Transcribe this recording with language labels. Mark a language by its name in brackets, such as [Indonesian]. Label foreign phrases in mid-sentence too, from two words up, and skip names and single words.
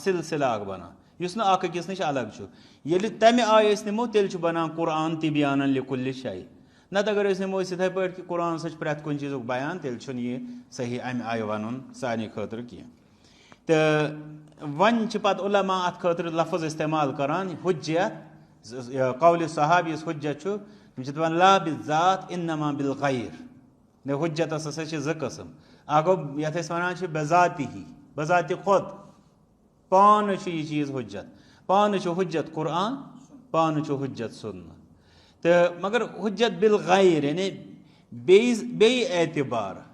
[Kashmiri] سِلسِلہٕ اَکھ بَنان یُس نہٕ اَکھ أکِس نِش الگ چھُ ییٚلہِ تَمہِ آیہِ أسۍ نِمو تیٚلہِ چھُ بَنان قرآن [Arabic] تِبیانًا لِکُلِّ شَے [Kashmiri] نَتہٕ اگر أسۍ نِمو أسۍ یِتھَے پٲٹھۍ کہِ قرآن سۭتۍ چھُ پرٛٮ۪تھ کُنہِ چیٖزُک بیان تیٚلہِ چھُنہٕ یہِ صحیح اَمہِ آیہِ وَنُن سانہِ خٲطرٕ کینٛہہ تہٕ وۄنۍ چھِ پَتہٕ عُلما اَتھ خٲطرٕ لفظ اِستعمال کَران حُجت قولہِ صحابی یُس حُجت چھُ تِم چھِ دَپان [Arabic] لا بِذات اِنما بالغیر [Kashmiri] حُجتَس ہَسا چھِ 2 قٕسٕم اَکھ گوٚو یَتھ أسۍ وَنان چھِ بذاتہِ ہی بذاتہِ خۄد پانہٕ چھُ یہِ چیٖز حُجت پانہٕ چھُ حُجت قرآن پانہٕ چھُ حُجت سُنت تہٕ مگر حُجت بالغیر یعنی بیٚیہِ اعتبار